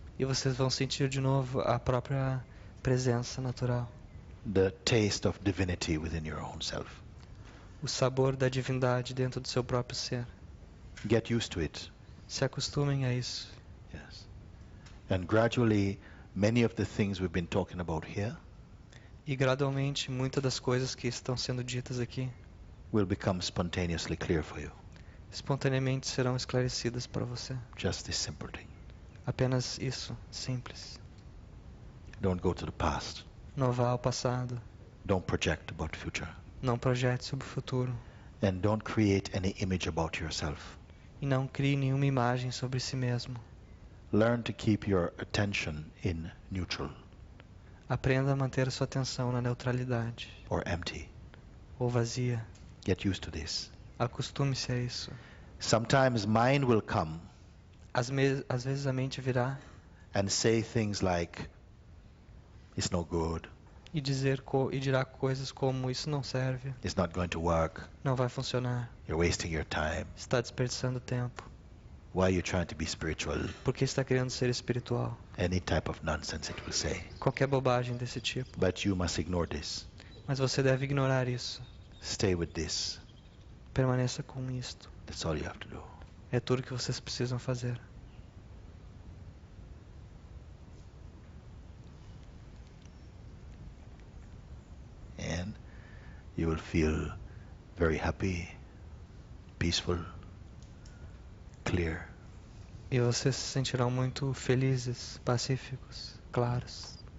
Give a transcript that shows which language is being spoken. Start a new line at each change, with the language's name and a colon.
Portuguese: E vocês vão sentir de novo a própria presença natural.
English: the taste of divinity within your own self.
Portuguese: o sabor da divindade dentro do seu próprio ser.
English: Get used to it.
Portuguese: Se acostumem a isso.
English: Yes. And gradually, many of the things we've been talking about here
Portuguese: E gradualmente, muitas das coisas que estão sendo ditas aqui,
English: will become spontaneously clear for you.
Portuguese: espontaneamente serão esclarecidas para você.
English: Just this simple thing.
Portuguese: Apenas isso, simples.
English: Don't go to the past.
Portuguese: Não vá ao passado.
English: Don't project about the future.
Portuguese: Não projete sobre o futuro.
English: And don't create any image about yourself.
Portuguese: E não crie nenhuma imagem sobre si mesmo.
English: Learn to keep your attention in neutral
Portuguese: Aprenda a manter a sua atenção na neutralidade.
English: or empty.
Portuguese: Ou vazia.
English: Get used to this.
Portuguese: Acostume-se a isso.
English: Sometimes mind will come
Portuguese: Às vezes a mente virá
English: and say things like, it's no good,
Portuguese: e dirá coisas como isso não serve,
English: it's not going to work,
Portuguese: não vai funcionar,
English: you're wasting your time.
Portuguese: está desperdiçando tempo.
English: Why are you trying to be spiritual?
Portuguese: Por que está querendo ser espiritual?
English: Any type of nonsense it will say.
Portuguese: Qualquer bobagem desse tipo.
English: But you must ignore this.
Portuguese: Mas você deve ignorar isso.
English: Stay with this.
Portuguese: Permaneça com isto.
English: That's all you have to do.
Portuguese: É tudo que vocês precisam fazer.
English: And you will feel very happy, peaceful, clear.
Portuguese: E vocês se sentirão muito felizes, pacíficos, claros.